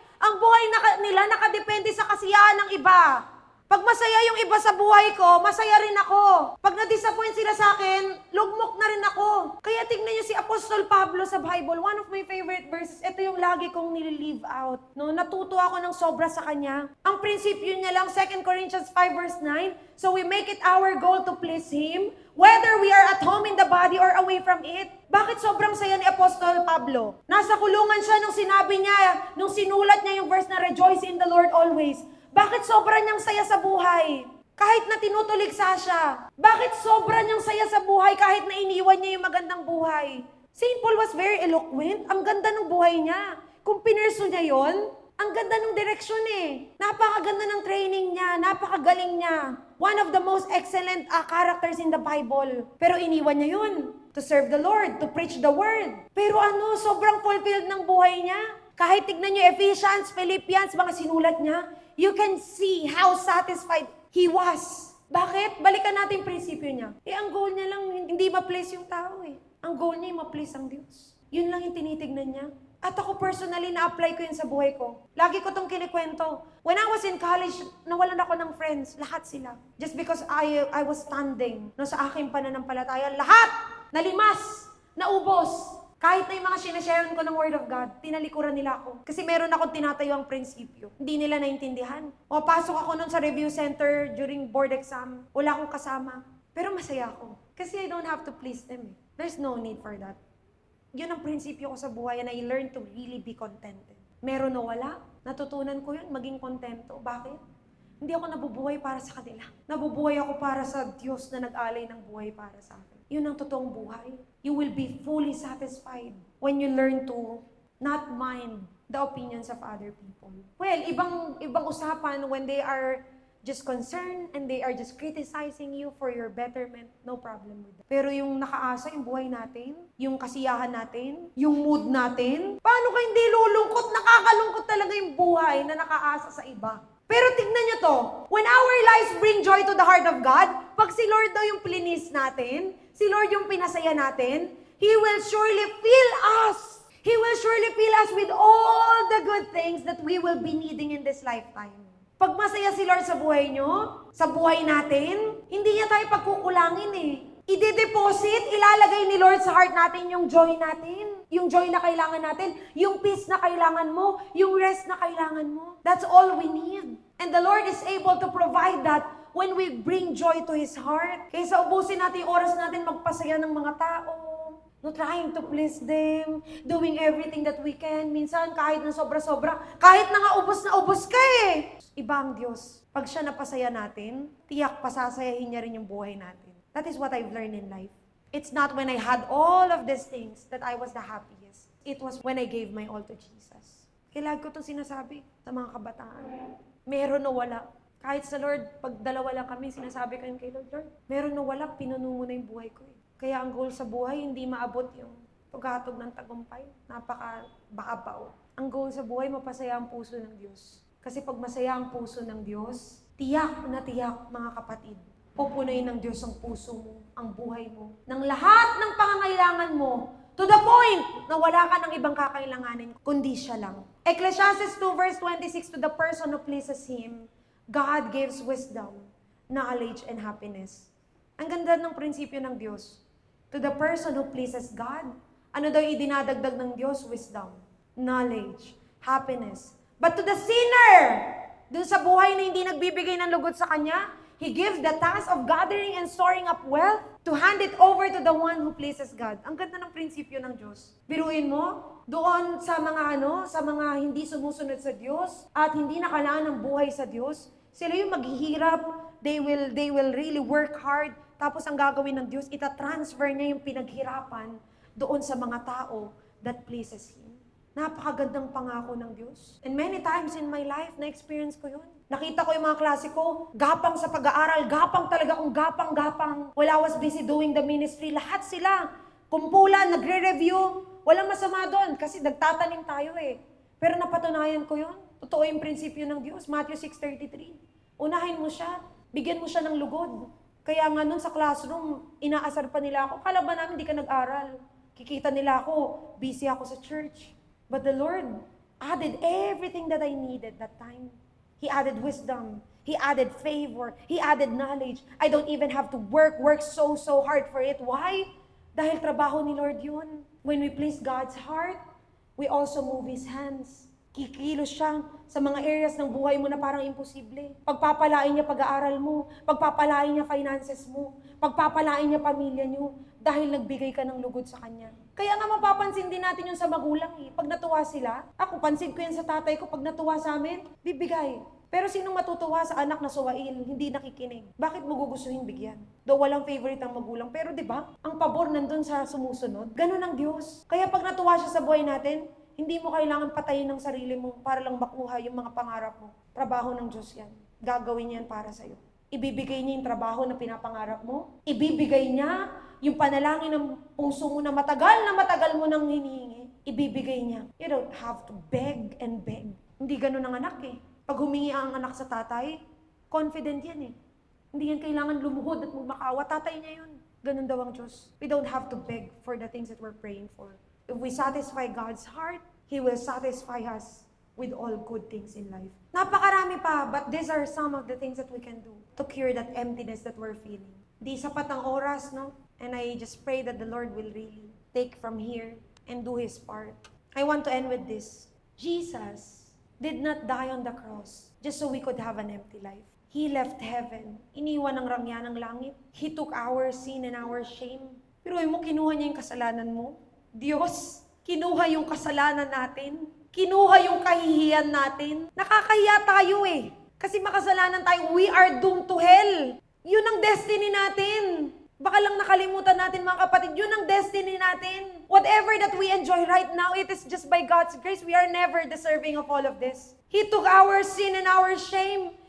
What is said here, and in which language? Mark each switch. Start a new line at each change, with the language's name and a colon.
Filipino: Ang buhay nila nakadepende sa kasiyahan ng iba. Pag masaya yung iba sa buhay ko, masaya rin ako. Pag na-disappoint sila sa akin, lugmok na rin ako. Kaya tignan niyo si Apostol Pablo sa Bible,
English: one of my favorite verses,
Filipino: ito yung lagi kong nililive out. No? Natuto ako ng sobra sa kanya. Ang prinsipyo niya lang,
English: 2 Corinthians 5 verse 9, so we make it our goal to please Him, whether we are at home in the body or away from it.
Filipino: Bakit sobrang saya ni Apostol Pablo? Nasa kulungan siya nung sinabi niya, nung sinulat niya yung verse na
English: rejoice in the Lord always.
Filipino: Bakit sobra niyang saya sa buhay? Kahit na tinutuligsa siya. Bakit sobra niyang saya sa buhay kahit na iniwan niya yung magandang buhay? St.
English: Paul was very eloquent.
Filipino: Ang ganda ng buhay niya. Kung pinerso niya yon, ang ganda ng direksyon eh. Napakaganda ng training niya. Napakagaling niya.
English: One of the most excellent characters in the Bible.
Filipino: Pero iniwan niya yun.
English: To serve the Lord. To preach the word.
Filipino: Pero sobrang fulfilled ng buhay niya. Kahit tignan niyo Ephesians, Philippians, mga sinulat niya,
English: you can see how satisfied he was.
Filipino: Bakit? Balikan natin yung prinsipyo niya. Ang goal niya lang, hindi ma-please yung tao eh. Ang goal niya, ma-please ang Diyos. Yun lang yung tinitignan niya. At ako personally, na-apply ko yun sa buhay ko. Lagi ko tong kinikwento.
English: When I was in college,
Filipino: nawalan ako ng friends. Lahat sila.
English: Just because I was standing no,
Filipino: sa aking pananampalataya. Lahat! Nalimas! Naubos! Kahit na yung mga sinashare ko ng Word of God, tinalikuran nila ako. Kasi meron akong tinatayo ang prinsipyo. Hindi nila naintindihan. O pasok ako nun sa review center during board exam. Wala akong kasama. Pero masaya ako.
English: Kasi I don't have to please them. There's no need for that.
Filipino: Yun ang prinsipyo ko sa buhay
English: and I learned to really be contented.
Filipino: Meron o wala, natutunan ko yun, maging kontento. Bakit? Hindi ako nabubuhay para sa kanila. Nabubuhay ako para sa Diyos na nag-alay ng buhay para sa akin. Yun ang totoong buhay.
English: You will be fully satisfied when you learn to not mind the opinions of other people. Well,
Filipino: ibang usapan
English: when they are just concerned and they are just criticizing you for your betterment, no problem with that.
Filipino: Pero yung nakaasa yung buhay natin, yung kasiyahan natin, yung mood natin, paano ka hindi lulungkot? Nakakalungkot talaga yung buhay na nakaasa sa iba. Pero tignan nyo to,
English: when our lives bring joy to the heart of God,
Filipino: pag si Lord daw yung plinis natin, si Lord yung pinasaya natin,
English: He will surely fill us. He will surely fill us with all the good things that we will be needing in this lifetime.
Filipino: Pag masaya si Lord sa buhay nyo, sa buhay natin, hindi niya tayo pagkukulangin eh. I-deposit, ilalagay ni Lord sa heart natin yung joy natin. Yung joy na kailangan natin, yung peace na kailangan mo, yung rest na kailangan mo.
English: That's all we need. And the Lord is able to provide that when we bring joy to His heart.
Filipino: Kaysa ubusin natin yung oras natin magpasaya ng mga tao.
English: No, trying to please them, doing everything that we can.
Filipino: Minsan, kahit na sobra-sobra, kahit na nga ubos ka eh. Iba ang Diyos. Pag siya napasaya natin, tiyak pasasayahin niya rin yung buhay natin.
English: That is what I've learned in life. It's not when I had all of these things that I was the happiest. It was when I gave my all to Jesus.
Filipino: Kailangan ko itong sinasabi sa mga kabataan. Meron o wala. Kahit sa Lord, pag dalawa lang kami, sinasabi ko yun kay Lord, meron o wala, pinuno mo na yung buhay ko eh. Kaya ang goal sa buhay, hindi maabot yung tugatog ng tagumpay. Napaka-baabaw. Ang goal sa buhay, mapasaya ang puso ng Diyos. Kasi pag masaya ang puso ng Diyos, tiyak na tiyak, mga kapatid, pupunuin ng Diyos ang puso mo, ang buhay mo, ng lahat ng pangangailangan mo,
English: to the point
Filipino: na wala ka ng ibang kakailanganin, kundi siya lang.
English: Ecclesiastes 2 verse 26, to the person who pleases Him, God gives wisdom, knowledge, and happiness.
Filipino: Ang ganda ng prinsipyo ng Diyos.
English: To the person who pleases God,
Filipino: ano daw idinadagdag ng Diyos?
English: Wisdom, knowledge, happiness. But to the sinner,
Filipino: dun sa buhay na hindi nagbibigay ng lugod sa kanya,
English: He gives the task of gathering and storing up wealth to hand it over to the one who pleases God.
Filipino: Ang ganda ng prinsipyo ng Diyos. Biruin mo, doon sa mga hindi sumusunod sa Diyos at hindi nakalaan ng buhay sa Diyos, sila yung maghihirap,
English: they will really work hard,
Filipino: tapos ang gagawin ng Diyos, itatransfer niya yung pinaghirapan doon sa mga tao
English: that pleases Him.
Filipino: Napakagandang pangako ng Diyos.
English: And many times in my life,
Filipino: na-experience ko yun. Nakita ko yung mga klase ko, gapang sa pag-aaral, gapang talaga kung gapang.
English: While I was busy doing the ministry,
Filipino: lahat sila, kumpulan, nagre-review, walang masama doon kasi nagtatanim tayo eh. Pero napatunayan ko yun. Totoo yung prinsipyo ng Diyos, Matthew 6:33. Unahin mo siya, bigyan mo siya ng lugod. Kaya nga nun sa classroom, inaasar pa nila ako. Kala ba namin di ka nag-aral? Kikita nila ako, busy ako sa church.
English: But the Lord added everything that I needed that time. He added wisdom. He added favor. He added knowledge. I don't even have to work so hard for it. Why?
Filipino: Dahil trabaho ni Lord yun.
English: When we please God's heart, we also move His hands.
Filipino: Kikilos siya sa mga areas ng buhay mo na parang imposible. Pagpapalain niya pag-aaral mo, pagpapalain niya finances mo, pagpapalain niya pamilya niyo, dahil nagbigay ka ng lugod sa Kanya. Kaya nga mapapansin din natin yun sa magulang eh. Pag natuwa sila, ako pansin ko yan sa tatay ko, pag natuwa sa amin, bibigay. Pero sinong matutuwa sa anak na suwail, hindi nakikinig? Bakit mo gugustuhin bigyan? Though walang favorite ang magulang, pero di ba? Ang pabor nandun sa sumusunod. Ganun ang Diyos. Kaya pag natuwa siya sa buhay natin, hindi mo kailangan patayin ng sarili mo para lang makuha yung mga pangarap mo. Trabaho ng Diyos yan. Gagawin yan para sa'yo. Ibibigay niya yung trabaho na pinapangarap mo. Ibibigay niya yung panalangin ng puso mo na matagal mo nang hinihingi. Ibibigay niya.
English: You don't have to beg and beg.
Filipino: Hindi ganun ang anak eh. Pag humingi ang anak sa tatay, confident yan eh. Hindi yan kailangan lumuhod at magmakawa. Tatay niya yun. Ganun daw ang Diyos.
English: We don't have to beg for the things that we're praying for. If we satisfy God's heart, He will satisfy us with all good things in life.
Filipino: Napakarami pa,
English: but these are some of the things that we can do to cure that emptiness that we're feeling.
Filipino: Di sapat ang oras, no?
English: And I just pray that the Lord will really take from here and do His part. I want to end with this. Jesus did not die on the cross just so we could have an empty life. He left heaven.
Filipino: Iniwan ang rangya ng langit.
English: He took our sin and our shame.
Filipino: Pero mo, kinuha niya yung kasalanan mo. Diyos, kinuha yung kasalanan natin. Kinuha yung kahihiyan natin. Nakakahiya tayo eh. Kasi makasalanan tayo,
English: we are doomed to hell.
Filipino: Yun ang destiny natin. Baka lang nakalimutan natin mga kapatid, yun ang destiny natin.
English: Whatever that we enjoy right now, it is just by God's grace. We are never deserving of all of this. He took our sin and our shame.